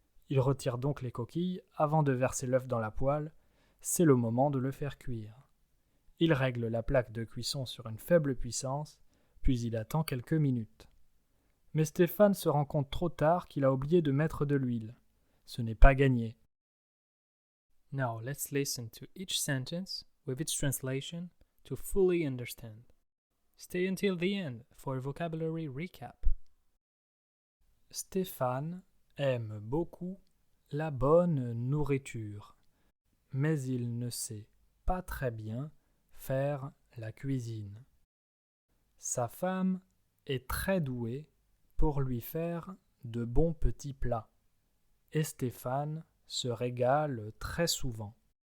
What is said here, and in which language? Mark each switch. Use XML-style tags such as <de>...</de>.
<fr>Il retire donc les coquilles avant de verser l'œuf dans la poêle. C'est le moment de le faire cuire. Il règle la plaque de cuisson sur une faible puissance, puis il attend quelques minutes. Mais Stéphane se rend compte trop tard qu'il a oublié de mettre de l'huile. Ce n'est pas gagné.</fr> <en>Now let's listen to each sentence with its translation to fully understand. Stay until the end for a vocabulary recap.</en> <fr>Stéphane aime beaucoup la bonne nourriture, mais il ne sait pas très bien faire la cuisine. Sa femme est très douée pour lui faire de bons petits plats, et Stéphane se régale très souvent.</fr>